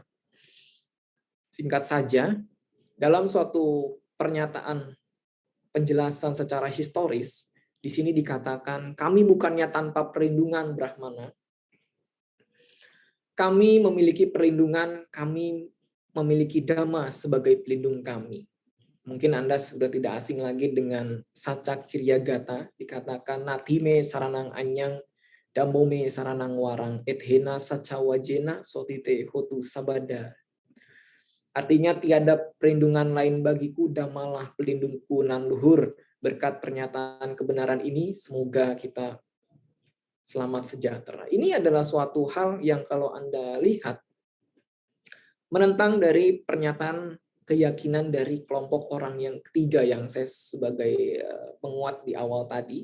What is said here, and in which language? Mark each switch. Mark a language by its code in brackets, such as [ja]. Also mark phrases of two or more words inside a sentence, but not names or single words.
[id] Singkat saja, dalam suatu pernyataan penjelasan secara historis, di sini dikatakan, kami bukannya tanpa perlindungan Brahmana. Kami memiliki perlindungan, kami memiliki dhamma sebagai pelindung kami. Mungkin Anda sudah tidak asing lagi dengan Saca Kiryagata, dikatakan [pi] natime saranang anyang, damome saranang warang, ethena saca wajena sotite hotu sabada. [id] Artinya tiada perlindungan lain bagiku, damalah pelindungku nan luhur. Berkat pernyataan kebenaran ini, semoga kita selamat sejahtera. Ini adalah suatu hal yang kalau Anda lihat, menentang dari pernyataan keyakinan dari kelompok orang yang ketiga yang saya sebagai penguat di awal tadi.